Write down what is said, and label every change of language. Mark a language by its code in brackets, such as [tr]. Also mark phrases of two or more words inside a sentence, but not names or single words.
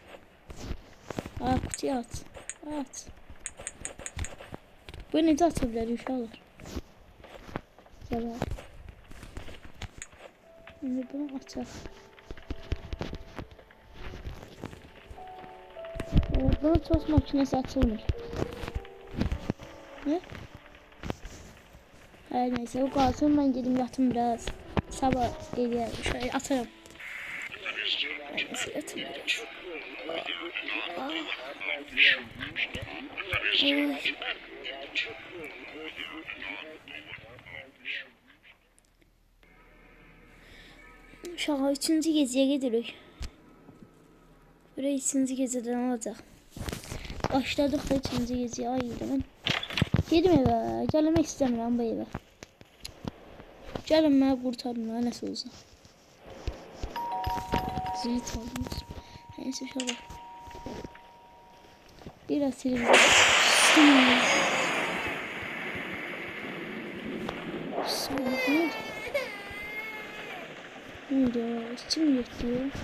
[az] Qutuya at. Bu necə ata bilər uşaqlar? Gəl. İndi bunu açaq. Burada [tr] tost makinesi [az] açılmır. Ne? [tr] Her neyse o kalsın, ben gidip yatım biraz. Sabah geliyor. Şöyle atarım. Her neyse yatım biraz. [az] Uşağı 3. geceye gidirik. Buraya 3. geceden olacaq. Başladıq da 3. geceye. Ay yedim. Gedim evə. Gəlmək istəmirəm bu evə. Gəlin mənə qurtarın, nəsə olsa. Zili çaldım. [tr] Neyse şöyle. Biraz televizyon. Bismillah. Ne diyor? İçim yırtıyor.